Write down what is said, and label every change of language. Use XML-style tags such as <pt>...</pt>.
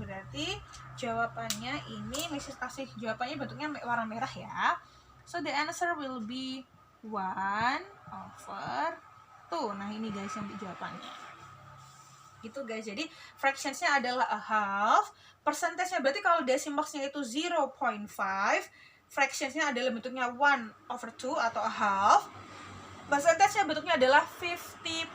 <id>Berarti jawabannya ini Miss kasih jawabannya bentuknya warna merah ya.</id> <en>So the answer will be 1 over 2.</en> <id>Nah ini guys yang jawabannya. Gitu guys. Jadi fractionsnya adalah</id> <en>a half.</en> <id>Percentage-nya berarti kalau decimalsnya itu 0.5, fractionsnya adalah bentuknya 1 over 2 atau a half. Percentage-nya bentuknya adalah 50%.</id>